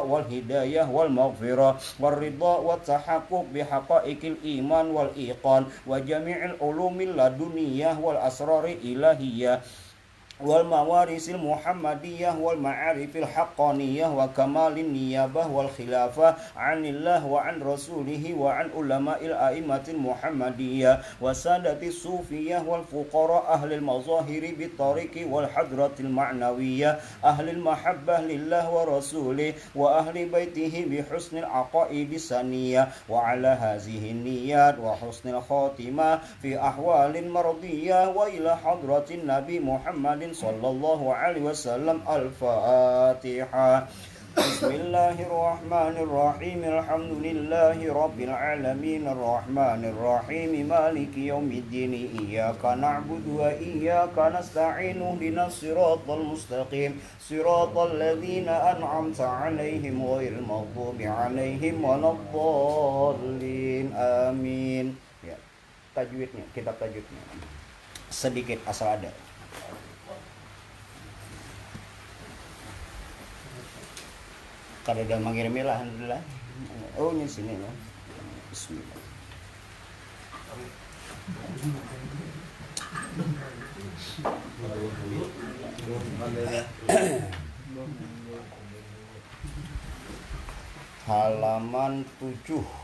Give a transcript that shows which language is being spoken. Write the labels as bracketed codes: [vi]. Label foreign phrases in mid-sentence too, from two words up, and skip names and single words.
[ar] والهداية والمغفرة والرضا والتحقق بحقائق الإيمان والإيقان وجميع العلوم اللدنية والأسرار الإلهية والمواريث المحمدية والمعارف الحقانية وكمال النيابة والخلافة عن الله وعن رسوله وعن علماء الأئمة المحمدية وسادات الصوفية والفقراء أهل المظاهر بالطريق والحضرة المعنوية أهل المحبة لله ورسوله وأهل بيته بحسن العقائد السنية وعلى هذه النية وحسن الخاتمة في أحوال مرضية وإلى حضرة النبي محمد صلى الله عليه وسلم. Al-Fatihah. بسم الله الرحمن الرحيم الحمد لله رب العالمين الرحمن الرحيم مالك يوم الدين إياك نعبد وإياك نستعين اهدنا الصراط المستقيم صراط الذين أنعمت عليهم غير المغضوب عليهم ولا الضالين. Amin. [id] Ya, tajwidnya, kitab tajwidnya sedikit asal ada. Kada ada mengirim alhamdulillah. Oh, ini sini ya. Bismillah. Halaman 7.